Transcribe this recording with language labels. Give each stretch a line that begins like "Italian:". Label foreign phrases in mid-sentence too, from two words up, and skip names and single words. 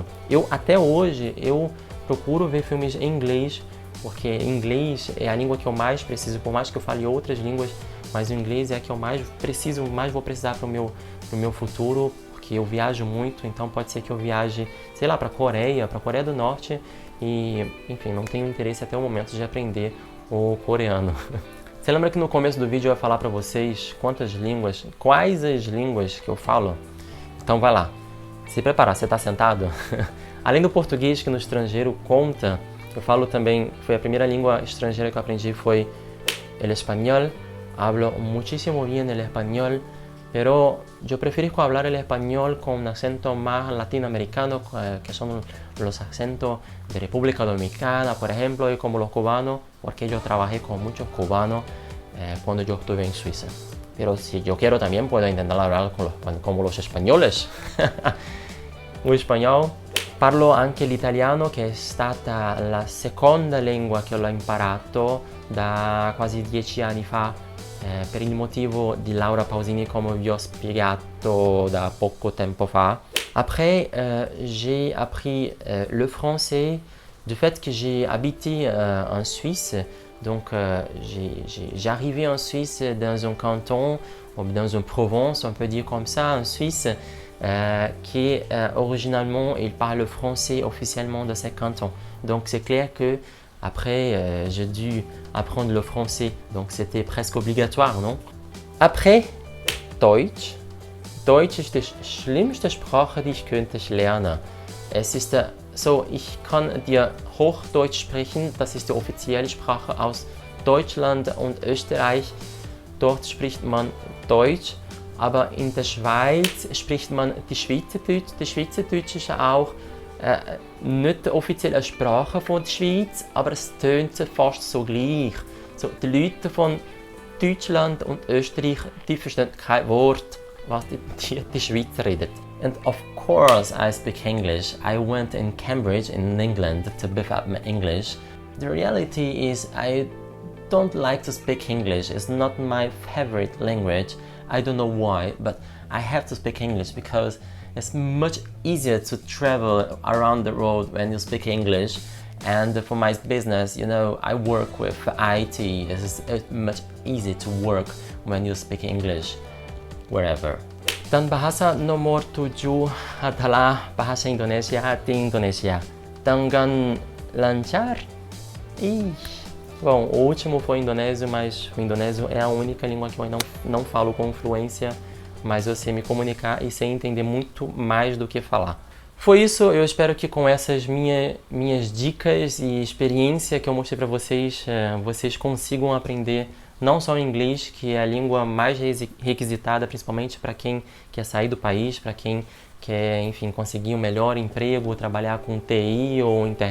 Portuguese: Até hoje, eu procuro ver filmes em inglês, porque inglês é a língua que eu mais preciso, por mais que eu fale outras línguas, mas o inglês é a que eu mais preciso, mais vou precisar para o meu futuro, porque eu viajo muito, então pode ser que eu viaje, sei lá, para a Coreia do Norte, e, enfim, não tenho interesse até o momento de aprender o coreano. Você lembra que no começo do vídeo eu ia falar para vocês quais as línguas que eu falo? Então vai lá, se preparar, você está sentado? Além do português, que no estrangeiro conta, eu falo também, foi a primeira língua estrangeira que eu aprendi, foi
Spanish: el español. Hablo muchísimo bien el español, pero yo prefiero hablar el español con un acento más latinoamericano, que son los acentos de República Dominicana, por ejemplo, y como los cubanos, porque yo trabajé con muchos cubanos cuando yo estuve en Suiza. Pero si yo quiero también puedo intentar hablar como los españoles.
Portuguese: O espanhol.
Italian: Parlo anche l'italiano, che è stata la seconda lingua che ho imparato da quasi 10 anni fa, per il motivo di Laura Pausini, come vi ho spiegato da poco tempo fa.
French: Après, j'ai appris le français du fait que j'ai habité en Suisse. Donc, j'ai arrivé en Suisse dans un canton, ou dans une province, on peut dire comme ça, en Suisse, qui originalement il parle français officiellement dans ces cantons. Donc c'est clair que après j'ai dû apprendre le français, donc c'était presque obligatoire, non? Après,
German: Deutsch. Deutsch ist die schlimmste Sprache, die ich könnte lernen. Es ist So, ich kann dir Hochdeutsch sprechen, das ist die offizielle Sprache aus Deutschland und Österreich. Dort spricht man Deutsch, aber in der Schweiz spricht man die Schweizerdeutsch. Die Schweizerdeutsch ist auch nicht die offizielle Sprache von der Schweiz, aber es tönt fast so gleich. So, die Leute von Deutschland und Österreich, die verstehen kein Wort, was die Schweizer reden.
English: And of course I speak English. I went in Cambridge in England to beef up my English. The reality is I don't like to speak English. It's not my favorite language. I don't know why, but I have to speak English because it's much easier to travel around the world when you speak English. And for my business, you know, I work with IT. It's much easier to work when you speak English wherever.
Indonesian: Dan bahasa nomor 7 adalah bahasa Indonesia di Indonesia. Dengan lancar?
Portuguese: Bom, o último foi indonésio, mas o indonésio é a única língua que eu ainda não falo com fluência, mas eu sei me comunicar e sei entender muito mais do que falar. Foi isso, eu espero que com essas minhas dicas e experiência que eu mostrei para vocês, vocês consigam aprender não só o inglês, que é a língua mais requisitada, principalmente para quem quer sair do país, para quem quer, enfim, conseguir um melhor emprego, trabalhar com TI ou internet.